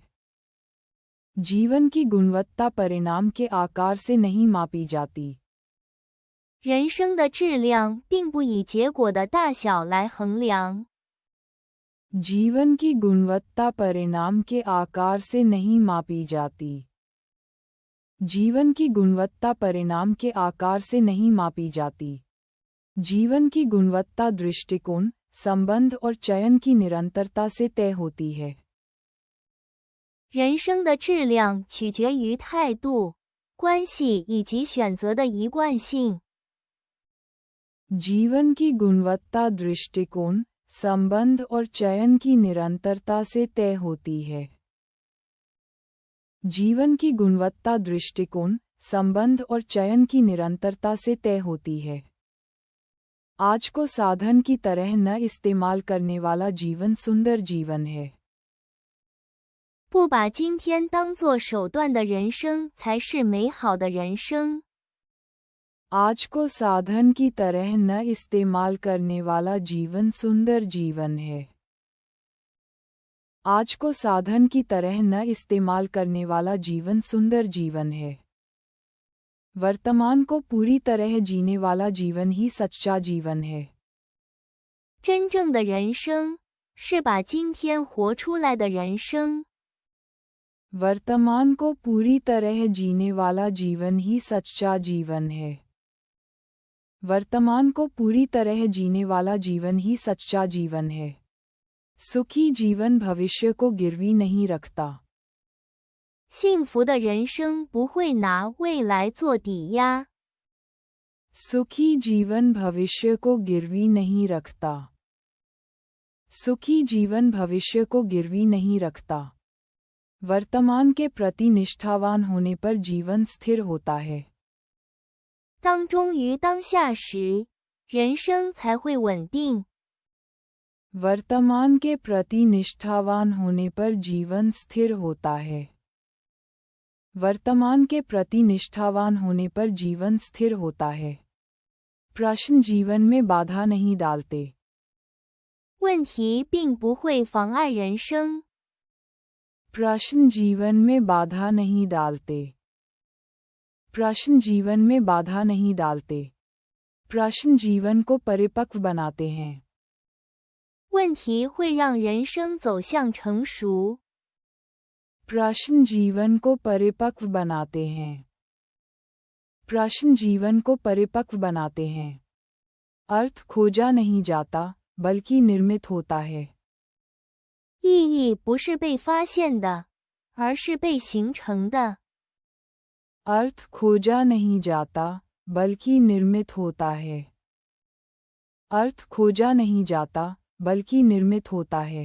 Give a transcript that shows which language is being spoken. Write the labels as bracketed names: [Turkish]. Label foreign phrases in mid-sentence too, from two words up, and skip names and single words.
[Hindi] जीवन की गुणवत्ता परिणाम के आकार से नहीं मापी जाती। [Chinese] 人生的质量并不以结果的大小来衡量。 [Hindi] जीवन की गुणवत्ता परिणाम के आकार से नहीं मापी जाती। जीवन की गुणवत्ता परिणाम के आकार से नहीं मापी जाती। जीवन की गुणवत्ता दृष्टिकोण, संबंध और चयन की निरंतरता से तय होती है। [Chinese] 人生的质量取决于态度、关系以及选择的一贯性。 [Hindi] जीवन की गुणवत्ता दृष्टिकोण, संबंध और चयन की निरंतरता से तय होती है। जीवन की गुणवत्ता दृष्टिकोण, संबंध और चयन की निरंतरता से तय होती है। आज को साधन की तरह न इस्तेमाल करने वाला जीवन सुंदर जीवन है। [Chinese] 不把今天当作手段的人生才是美好的人生。 [Hindi] आज को साधन की तरह न इस्तेमाल करने वाला जीवन सुंदर जीवन है। आज को साधन की तरह न इस्तेमाल करने वाला जीवन सुंदर जीवन है। वर्तमान को पूरी तरह जीने वाला जीवन ही सच्चा जीवन है। [Chinese] 真正的人生是把今天活出来的人生。 [Hindi] वर्तमान को पूरी तरह जीने वाला जीवन ही सच्चा जीवन है। वर्तमान को पूरी तरह जीने वाला जीवन ही सच्चा जीवन है। सुखी जीवन भविष्य को गिरवी नहीं रखता। [Chinese] 幸福的人生不会拿未来做抵押。 [Hindi] सुखी जीवन भविष्य को गिरवी नहीं रखता। सुखी जीवन भविष्य को गिरवी नहीं रखता। वर्तमान के प्रति निष्ठावान होने पर जीवन स्थिर होता है। [Chinese] 当忠于当下时，人生才会稳定。 [Hindi] वर्तमान के प्रति निष्ठावान होने पर जीवन स्थिर होता है। वर्तमान के प्रति निष्ठावान होने पर जीवन स्थिर होता है। प्रश्न जीवन में बाधा नहीं डालते। [Chinese] 问题并不会妨碍人生。 [Hindi] प्रश्न जीवन में बाधा नहीं डालते। प्रश्न जीवन में बाधा नहीं डालते। प्रश्न जीवन को परिपक्व बनाते हैं। [Chinese] 问题会让人生走向成熟。 [Hindi] प्रश्न जीवन को परिपक्व बनाते हैं। प्रश्न जीवन को परिपक्व बनाते हैं। अर्थ खोजा नहीं जाता बल्कि निर्मित होता है। [Chinese] 意义不是被发现的，而是被形成的。 [Hindi] अर्थ खोजा नहीं जाता बल्कि निर्मित होता है। अर्थ खोजा नहीं जाता बल्कि निर्मित होता है।